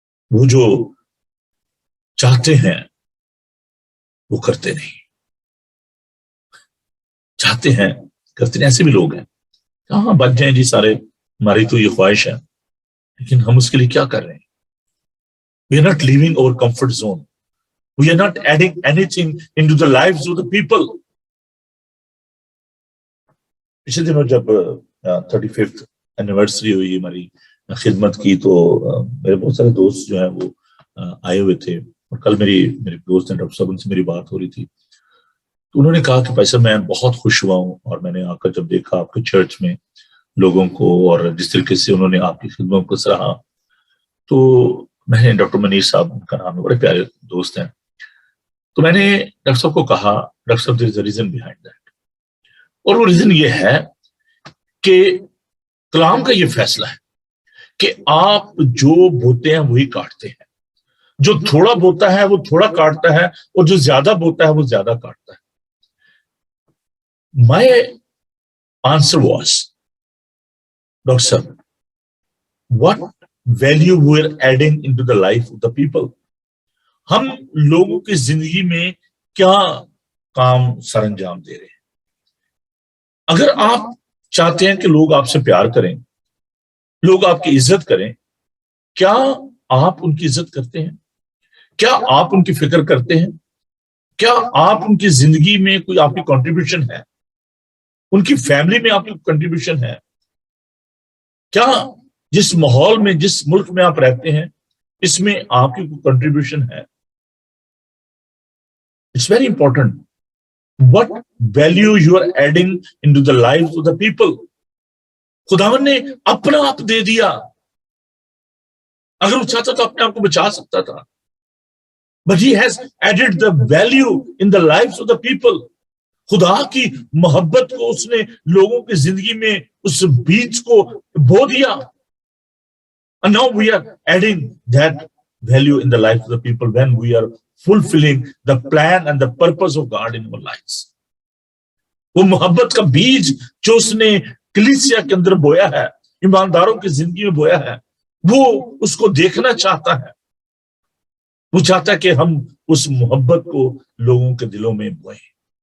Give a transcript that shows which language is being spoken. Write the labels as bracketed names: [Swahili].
[Hindi] वो जो चाहते हैं वो करते नहीं, चाहते हैं करते नहीं. ऐसे भी लोग हैं, हाँ बच जाए जी सारे, हमारी तो ये ख्वाहिश है, लेकिन हम उसके लिए क्या कर रहे हैं? [English] We are not leaving our comfort zone. We are not adding anything into the lives of the people. [Hindi] पिछले दिनों जब 35th एनिवर्सरी हुई हमारी खिदमत की, तो मेरे बहुत सारे दोस्त जो हैं वो आए हुए थे. और कल मेरे दोस्त हैं डॉक्टर साहब, उनसे मेरी बात हो रही थी. तो उन्होंने कहा कि भाई साहब मैं बहुत खुश हुआ हूँ, और मैंने आकर जब देखा आपके चर्च में लोगों को और जिस तरीके से उन्होंने आपकी खिदमत को सराहा, तो मैंने डॉक्टर मनीष साहब, उनका नाम है, बड़े प्यारे दोस्त हैं, तो मैंने डॉक्टर साहब को कहा, डॉक्टर साहब [English] There is a reason behind that. [Hindi] और वो रीजन ये है कि कलाम का ये फैसला है कि आप जो बोते हैं वही काटते हैं. जो थोड़ा बोता है वो थोड़ा काटता है, और जो ज्यादा बोता है वो ज्यादा काटता है. [English] My answer was, Dr. Sir, what value we're adding into the life of the people? [Hindi] हम लोगों की जिंदगी में क्या काम सरंजाम दे रहे हैं? अगर आप चाहते हैं कि लोग आपसे प्यार करें, लोग आपकी इज्जत करें, क्या आप उनकी इज्जत करते हैं? क्या आप उनकी फिक्र करते हैं? क्या आप उनकी जिंदगी में कोई आपकी कंट्रीब्यूशन है? उनकी फैमिली में आपकी कंट्रीब्यूशन है? क्या जिस माहौल में, जिस मुल्क में आप रहते हैं, इसमें आपकी कोई कंट्रीब्यूशन है? [English] It's very important what value you are adding into the lives of the people. [Hindi] खुदावन ने अपना आप दे दिया. अगर वो चाहता तो अपने आप को बचा सकता था. [English] but he has added the value in the lives of the people. [Hindi] खुदा की मोहब्बत को उसने लोगों की जिंदगी में उस बीज को बो दिया. [English] And now we are adding that value in the life of the people when we are fulfilling the plan and the purpose of God in our lives. [Hindi] वो मोहब्बत का बीज जो उसने कलीसिया के अंदर बोया है, ईमानदारों की जिंदगी में बोया है, वो उसको देखना चाहता है. वो चाहता है कि हम उस मोहब्बत को लोगों के दिलों में बोएं.